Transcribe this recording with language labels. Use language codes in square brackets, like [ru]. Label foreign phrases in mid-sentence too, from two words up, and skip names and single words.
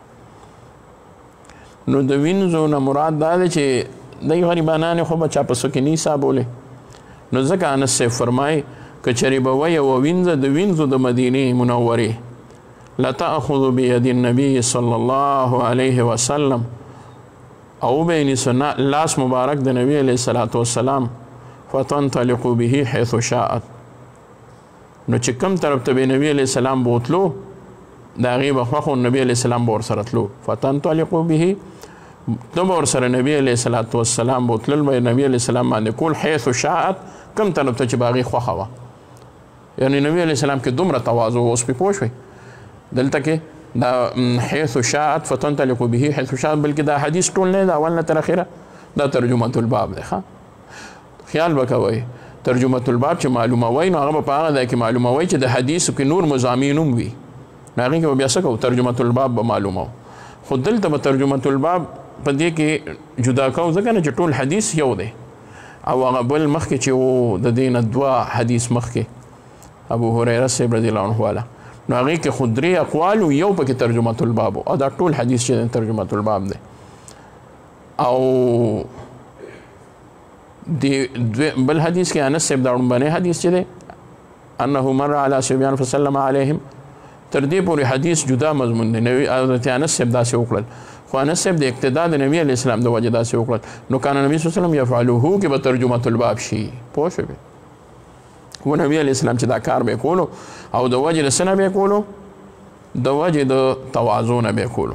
[ps] نو د وینزو نه مراد دا دی چې دی غریبانان خو به چا په څه کې نه حسابولی نو ځکه انس صاحب فرمایي که چېرې به وه یوه وینزه د وینزو د مدینې منورې [ar] لتأخذ بید النبي صلی الله علیه وسلم [ps] او به نیسه لاس مبارک د نبی [ar] علیه الصلاة والسلام فتنطلق به حيث شاءت [ps] نو چې کوم طرف ته به نبی [ar] علیه السلام [ps] بوتلو د هغې به خوښ نبی [ar] علیه السلام [ps] به ورسره تلو [ar] فتنطلق به [ps] ته به ورسره نبی [ar] علیه الصلاة والسلام [ps] بوتلل به نبی [ar] علیه السلام [ps] باندې کول [ar] حيث شاءت [ps] کوم طرف ته چې به هغې خوښه وه یعنې نبی [ar] علیه السلام [ps] کې دومره تواضع اوس پې پوه شوئ دلته کې دا [ar] حيث شاءت فتنطلق به حيث شاءت [ps] بلکې دا حدیث ټول نه دا اول نه تر اخره دا ترجمه الباب دی خیال وکوئ ترجمه الباب چې معلوموئ نو هغه به په هغه ځای کې معلوموئ چې د حدیثو کې نور مضامین هم وي نو هغې کې به بیا څه کوو ترجمه الباب به معلومو خو دلته به ترجمه الباب په دې کې جدا کوو ځکه نه چې ټول حدیث یو دی او هغه بل مخکې چې و د دې نه دوه حدیث مخکې ابو هریره صاحب [ar] رضی الله عنه [ps] والا نو هغې کې خو درې اقوال یو پکې ترجمه الباب او دا ټول حدیث چې ترجمه الباب دی او بل حدیث کې انس صاحب دا ړومبنی حدیث چې دی [ar] انه مر علی صبیان فسلم علیهم [ps] تر دې پورې حدیث جدا مضمون دی حضرت انس صاحب داسې وکړل خو انس صاحب د اقتدا د نبي [ar] علیه السلام [ps] د وجې داسې وکړل نو [ar] کان نبي صلی الله علیه وسلم یفعلوه [ps] کې به ترجمه الباب شي پوه شوې و نبي [ar] علیه السلام [ps] چې دا کار به یې کولو او د وجې د څه نه به یې کولو د وجې د تواضع نه به یې کولو.